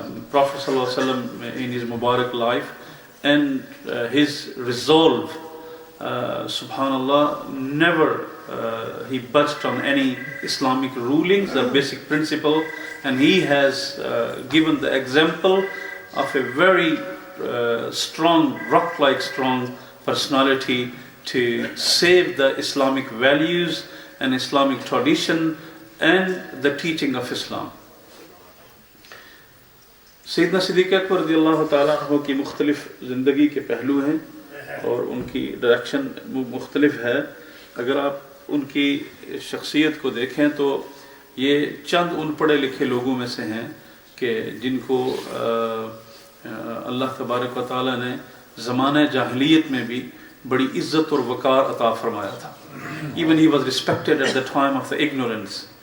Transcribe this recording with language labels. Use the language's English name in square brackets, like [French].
[English] Prophet sallallahu alaihi wasallam in his Mubarak life, and his resolve, subhanallah, never he budged on any Islamic rulings or basic principle, and he has given the example of a very strong, rock-like strong personality to save the Islamic values and Islamic tradition and the teaching of Islam. [Urdu] سیدنا صدیق اکبر رضی اللہ تعالیٰ عنہ کی مختلف زندگی کے پہلو ہیں اور ان کی ڈائریکشن مختلف ہے. اگر آپ ان کی شخصیت کو دیکھیں تو یہ چند ان پڑھے لکھے لوگوں میں سے ہیں کہ جن کو اللہ تبارک و تعالیٰ نے زمانہ جاہلیت میں بھی بڑی عزت اور وقار عطا فرمایا تھا. [English] Even he was respected at the time of the ignorance.